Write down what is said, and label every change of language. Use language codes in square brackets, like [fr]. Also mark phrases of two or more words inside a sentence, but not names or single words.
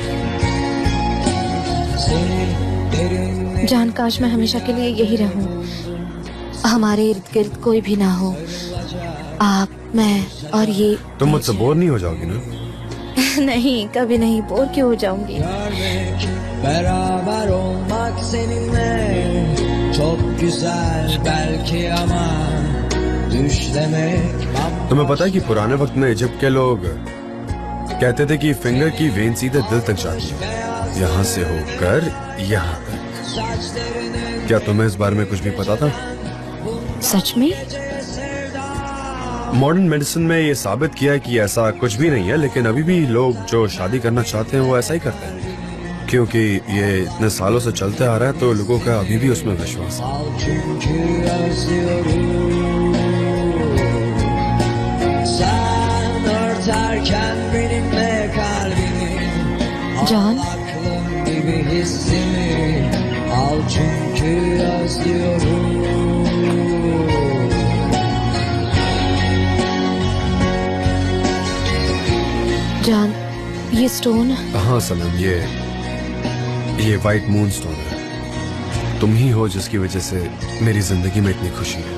[hi] जान, काश मैं हमेशा के लिए यही रहूं, हमारे इर्द गिर्द कोई भी ना हो, आप, मैं और ये। तुम मुझसे बोर नहीं हो जाओगी ना? नहीं, कभी नहीं। बोर क्यों हो जाऊंगी? [tr] Beraber olmak seninle çok güzel belki ama düşlemek. [hi] तुम्हें पता है कि पुराने वक्त में इजिप्ट के लोग कहते थे कि फिंगर की वेन सीधे दिल तक जाती है, यहाँ से होकर यहाँ तक। क्या तुम्हें इस बारे में कुछ भी पता था? सच में? [en] modern medicine [hi] में ये साबित किया है कि ऐसा कुछ भी नहीं है, लेकिन अभी भी लोग जो शादी करना चाहते हैं वो ऐसा ही करते हैं, क्योंकि ये इतने सालों से चलते आ रहा है, तो लोगों का अभी भी उसमें विश्वास है। [tr] Çünkü özlüyorum. Sen örterken benimle kalbini, Can? aklım gibi hissimi al çünkü özlüyorum. [hi] जान, ये स्टोन। हाँ सनम, ये [en] white moon stone [hi] है। तुम ही हो जिसकी वजह से मेरी जिंदगी में इतनी खुशी है।